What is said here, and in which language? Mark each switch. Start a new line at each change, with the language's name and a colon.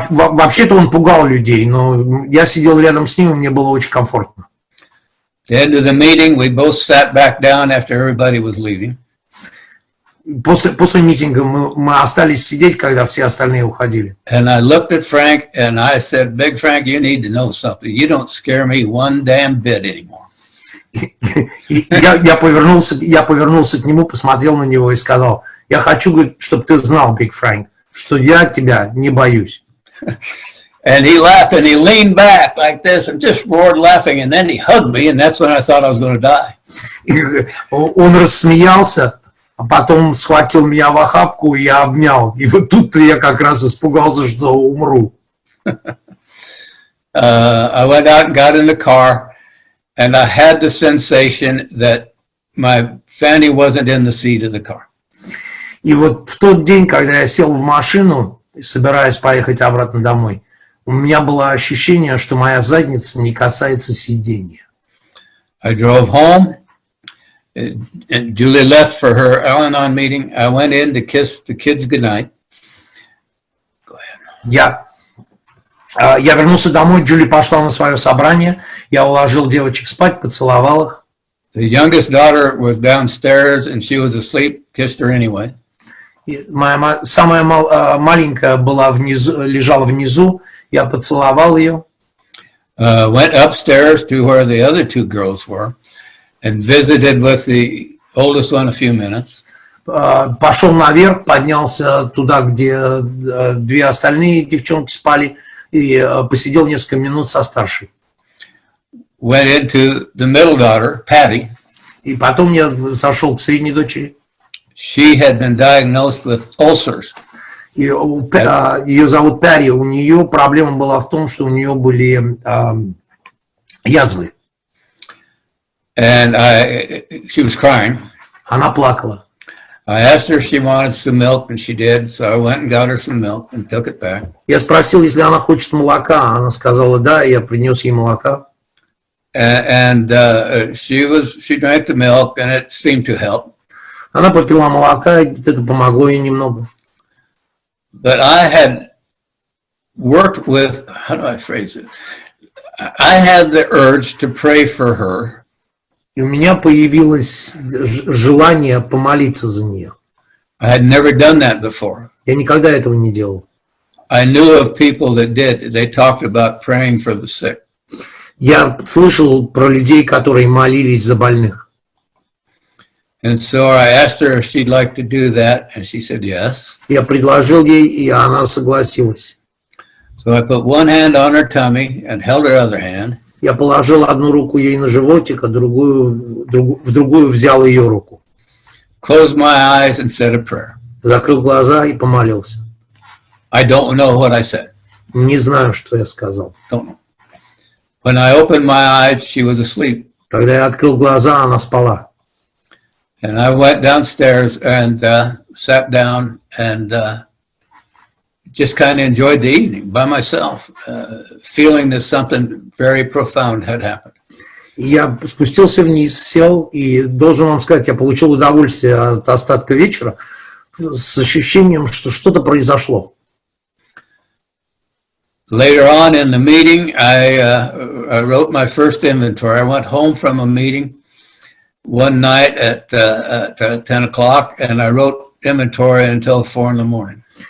Russian: Вообще-то он пугал людей, но я сидел рядом с ним, и мне было очень комфортно.
English: At the end of the meeting, we both sat back down after everybody was leaving.
Russian: После митинга мы остались сидеть, когда все остальные уходили.
English: And I looked at Frank and I said, Big Frank, you need to know something. You don't scare me one damn bit anymore.
Russian: Я повернулся к нему, посмотрел на него и сказал, я хочу, говорит, чтобы ты знал, Big Frank, что я тебя не боюсь.
English: And he laughed and he leaned back like this and just roared laughing, and then he hugged me, and that's when I thought I was going to die.
Russian: Он рассмеялся, а потом схватил меня в охапку и я обнял. И вот тут я как раз испугался, что умру.
English: I went out and got in the car, and I had the sensation that my fanny wasn't in the seat of the car.
Russian: И вот в тот день, когда я сел в машину, собираясь поехать обратно домой, у меня было ощущение, что моя задница не касается сиденья.
English: I drove home, and Julie left for her Al-Anon meeting. I went in to kiss the kids goodnight. Go ahead.
Russian: Я вернулся домой, Джули пошла на свое собрание, я уложил девочек спать, поцеловал их.
English: The youngest daughter was downstairs, and she was asleep, kissed her anyway.
Russian: Моя самая маленькая лежала внизу, я поцеловал ее.
English: Went upstairs to where the other two girls were and visited with the oldest one a few minutes.
Russian: Пошел наверх, поднялся туда, где две остальные девчонки спали, и посидел несколько минут со старшей.
English: Went into the middle daughter, Patty.
Russian: И потом я зашел к средней дочери.
English: She had been diagnosed with ulcers.
Russian: Ее зовут Перри, у нее проблема была в том, что у нее были язвы.
English: And she was crying.
Russian: Она плакала.
English: I asked her if she wanted some milk, and she did, so I went and got her some milk and took it back.
Russian: Я спросил, если она хочет молока, она сказала да, и я принес ей молока.
English: And she drank the milk, and it seemed to help.
Russian: Она попила молока, и это помогло ей немного.
English: But I had worked with, how do I phrase it? I had the urge to pray for her.
Russian: И у меня появилось желание помолиться за нее.
English: I had never done that before.
Russian: Я никогда этого не делал.
English: I knew of people that did. They talked about praying for the sick.
Russian: Я слышал про людей, которые молились за больных.
English: And so I asked her if she'd like to do that, and she said yes.
Russian: Я предложил ей, и она согласилась.
English: So I put one hand on her tummy and held her other hand.
Russian: Я положил одну руку ей на животик, а в другую взял ее руку.
English: Closed my eyes and said a prayer.
Russian: Закрыл глаза и помолился.
English: I don't know what I said.
Russian: Не знаю, что я сказал.
English: Don't know. When I opened my eyes, she was asleep.
Russian: Когда я открыл глаза, она спала.
English: And I went downstairs and sat down and just kind of enjoyed the evening by myself, feeling that something very profound had happened.
Russian: Я спустился вниз, сел, и должен вам сказать, я получил удовольствие от остатка вечера с ощущением, что что-то произошло.
English: Later on in the meeting, I wrote my first inventory. I went home from a meeting one night at 10 o'clock, and I wrote inventory until 4 in the morning.